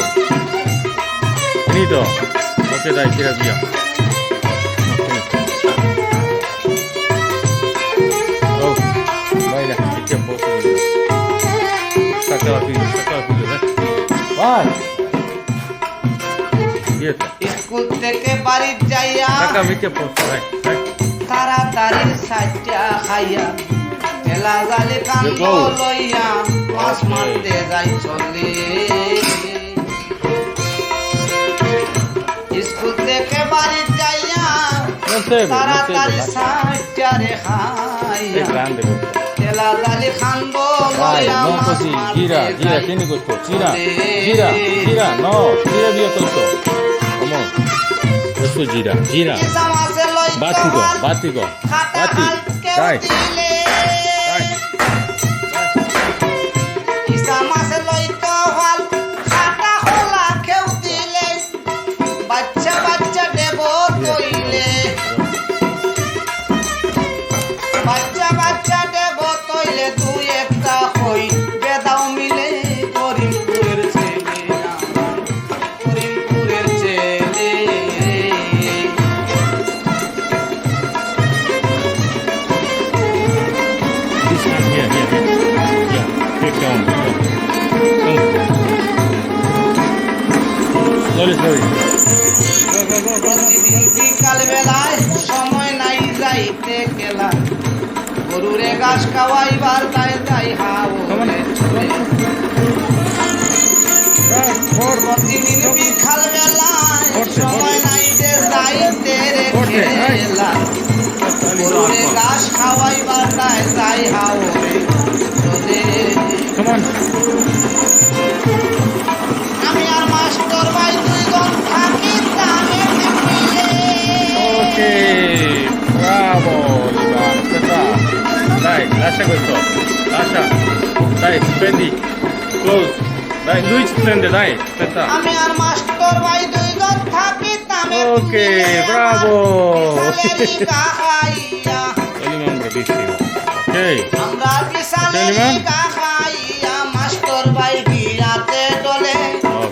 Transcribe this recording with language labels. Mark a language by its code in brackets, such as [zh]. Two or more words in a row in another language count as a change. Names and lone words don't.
[it] Finito? Ok, dai, tira via. Oh, vai là, metti a posto. Stacca la figlia, dai. Vai! Dietro. [bn] স্কুল থেকে বাড়ি যাইয়া [it] Stacca, metti a posto, dai. [bn] তাড়াতাড়ি সাইটা খাইয়া তেলা জালি কান্দ [en] Close. [bn] লইয়া মাছ [en] Okay. [bn] মারতে যাই চলে স্কুল থেকে বাড়ি যাইয়া [it] Non serve, non [bn] তাড়াতাড়ি [it] serve. [bn] সাইটারে [it] È [bn] খাইয়া [it] grande questo. [bn] তেলা জালি কান্দ [it] Dai, [bn] লইয়া [it] non [bn] মাছ [it] così, [bn] মারতে [it] gira, gira, [bn] যাই [it] tieni questo, gira, চলে। gira, gira, no, gira via questo. Come? Questo gira, gira. [bn] ইসা মাছে লইতো [it] Battito, [bn] হাল, [it] battito, [bn] খাটা [it] batti, [bn] হাল কেউ [it] dai, [bn] দিলে [it] dai. [bn] ইসা মাছে লইতো হাল, খাটা খোলা কেউ দিলে বাচ্চা বাচ্চা দেব তৈলে বাচ্চা বাচ্চা দেব তৈলে তুই একটা হই বেদাও মিলে করিমপুরের ছেলে আমার, করিমপুরের ছেলে [en] This one, here, here, here. Yeah, take on. Come. Slowly, slowly. Go, go, go, go. [bn] প্রতিদিন বিকাল বেলায় সময় নাই যাইতে গেলা গরুরে ঘাস খাওয়াইবার তাই তাই হাওরে চলে [en] Right, forward. [bn] প্রতিদিন বিকাল বেলায় [it] Forte, [bn] সময় [it] forte. [bn] নাই যে যাইতে রে [it] Forte, right. [bn] খেলা গরুরে ঘাস খাওয়াইবার তাই তাই হাওরে চলে [en] Come on. [bn] আমি আর মাস্টার ভাই দুইজন থাকি তামে মিলে [it] Ok, bravo Ivano, aspetta. Dai, lascia questo. Lascia. Dai, prendi. Close. Dai, lui ci prende, dai. Aspetta. [bn] আমি আর মাস্টার ভাই দুইজন থাকি তামে [it] Okay, bravo. [bn] খাইয়া [it] Soliman bravissimo. Ok. [bn] আমরা বিশালের [it] Soliman? [bn] খাইয়া মাস্টার ভাই গিয়াতে ডলে [en] Okay.